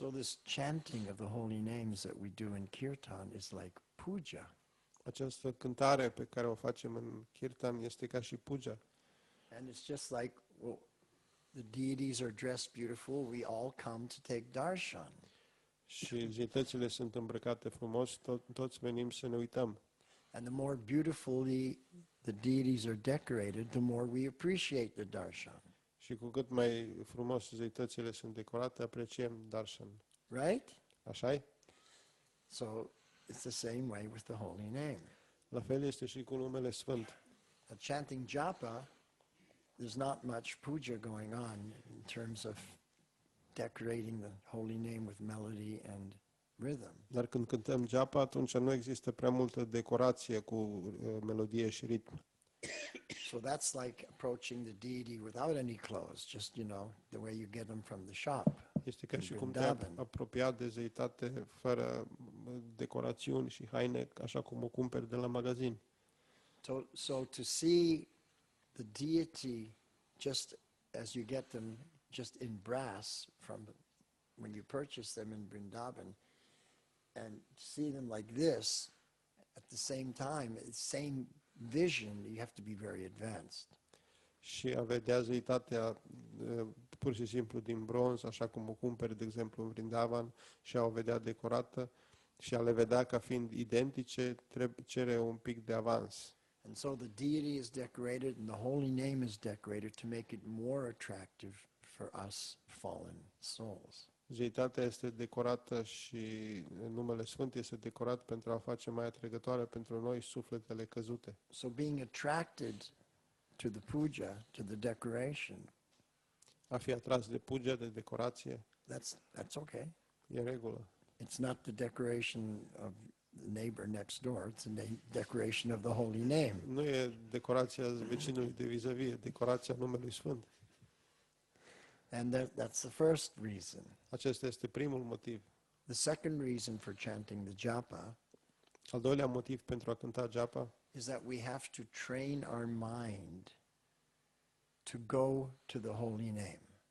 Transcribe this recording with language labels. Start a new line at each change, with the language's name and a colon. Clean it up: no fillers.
English: So this chanting of the holy names that we do in kirtan is like puja.
Romanian: Această cântare pe care o facem în kirtan este ca și puja.
English: And it's just like, well, the deities are dressed beautiful, we all come to take darshan.
Romanian: Și zeitățile sunt îmbrăcate frumos, toți venim să ne uităm.
English: And the more beautifully the deities are decorated, the more we appreciate the darshan.
Romanian: Și cu cât mai frumos zeitățile sunt decorate, apreciem darshan.
English: Right?
Romanian: Așa-i?
English: So it's the same way with the holy name.
Romanian: La fel este și cu numele Sfânt.
English: Chanting japa, there's not much puja going on in terms of decorating the holy name with melody and rhythm.
Romanian: Dar când cântăm japa, atunci nu există prea multă decorație cu melodie și ritm.
English: So that's like approaching the deity without any clothes, just, the way you get them from the shop.
Romanian: Este ca și cum te
English: Vrindavan.
Romanian: apropia de zeitate fără decorațiuni și haine, așa cum o cumperi de la magazin.
English: So to see the deity just as you get them just in brass when you purchase them in Vrindavan, and see them like this at the same time, same vision, you have to be very advanced.
Romanian: Și a vedea zeitatea pur și simplu din bronz, așa cum o cumperi, de exemplu, în Vrindavan, și a o vedea decorată, și a le vedea ca fiind identice, cere un pic de avans.
English: And so the deity is decorated and the holy name is decorated to make it more attractive for us fallen souls.
Romanian: Zeitatea este decorată și numele Sfânt este decorat pentru a face mai atrăgătoare pentru noi sufletele căzute.
English: So being attracted to the puja, to the decoration,
Romanian: A fi atras de puja, de decorație,
English: that's okay.
Romanian: e în regulă.
English: It's not the decoration of the neighbor next door, it's the decoration of the holy name.
Romanian: Nu e decorația vecinului de vis-a-vis, e decorația numelui Sfânt.
English: And that's the first reason.
Romanian: Acesta este primul motiv.
English: The second reason for chanting the japa
Romanian: Al doilea motiv pentru a cânta japa
English: is that we have to train our mind to go to the holy name.